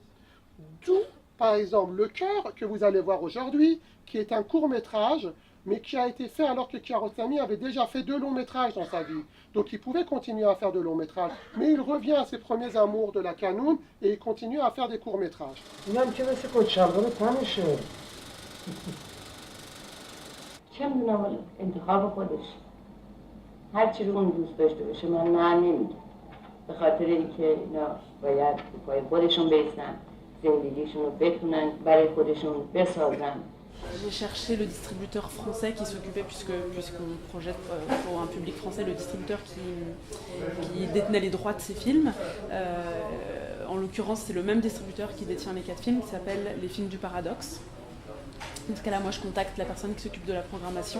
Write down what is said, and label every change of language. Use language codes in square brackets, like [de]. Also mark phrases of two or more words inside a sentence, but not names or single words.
[fr] D'où, par exemple, Le Cœur, que vous allez voir aujourd'hui, qui est un court-métrage, mais qui a été fait alors que Kiarostami avait déjà fait 2 longs-métrages dans sa vie. Donc il pouvait continuer à faire de longs-métrages. Mais il revient à ses premiers amours de la canoune et il continue à faire des courts-métrages. [fa] چه میدونم حالا انتخاب خودش هر چی رو اون دوست داشته باشه من نه نمیگم به خاطر اینکه اینا باید به پای خودشون بیستن زندگیشون رو بتونن برای خودشون بسازن. [fr] J'ai cherché le distributeur français qui s'occupait, puisqu'on projette pour un public français, le distributeur qui détenait les droits de ces films. En l'occurrence, c'est le même distributeur qui détient les 4 films, qui s'appelle Les Films du Paradoxe. Dans ce cas-là, moi, je contacte la personne qui s'occupe de la programmation.